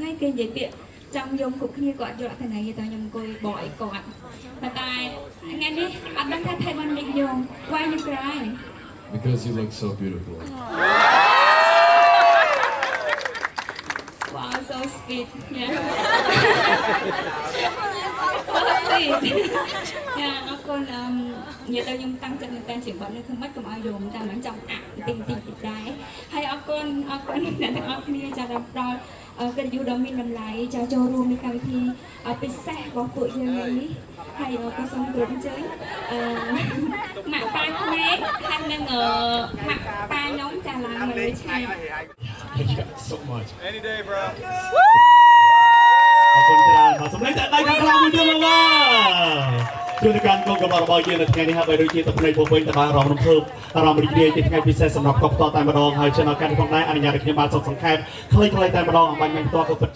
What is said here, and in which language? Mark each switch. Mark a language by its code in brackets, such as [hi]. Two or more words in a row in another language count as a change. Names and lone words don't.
[km] និយាយពាក្យចង់យំគ្រប់គ្នាគាត់យកទៅណៃទៅខ្ញុំអង្គុយបកអីគាត់តែថ្ងៃនេះអត់ដឹងថាថៃបាននិយាយ [en] Why you cry Because you look so beautiful Wow so sweet yeah so sweet yeah [km] អរគុណនិយាយទៅខ្ញុំតាំងចិត្តមែនតើជាបាត់ នេះគឺមិនកុំឲ្យយំតែមិនចង់អាក់តិចដែរហើយអរគុណអ្នកទាំងអស់គ្នាចាដល់ដល់កិត្តិយសដ៏មានតម្លៃចាចូលរួមในកម្មវិធីពិសេសរបស់ពួកយើងនេះហើយក៏សូមគោរពអញ្ជើញម៉ាក់ប៉ាក្មេកហើយនឹងម៉ាក់ប៉ាខ្ញុំចាឡើងមកលើឆាក [en] Thank you guys so much Any day bro [km] អរគុណច្រើនបាទសម្លេងតែដៃខាងក្រៅមួយទៀតមកជួនកាលកងកម្លាំងរបស់យើងនៅថ្ងៃនេះហើយបីដូចជាទឹកភ្នែកពោពេញទៅបានរំលំភើបអារម្មណ៍រីករាយជាថ្ងៃពិសេសសម្រាប់កុកតតែម្ដងហើយជាឱកាសនេះផងដែរអនុញ្ញាតឲ្យខ្ញុំបានសុំសង្ខេបខ្លីៗតែម្ដងអំបញ្ញមិនផ្ទាល់ក៏ពិតជា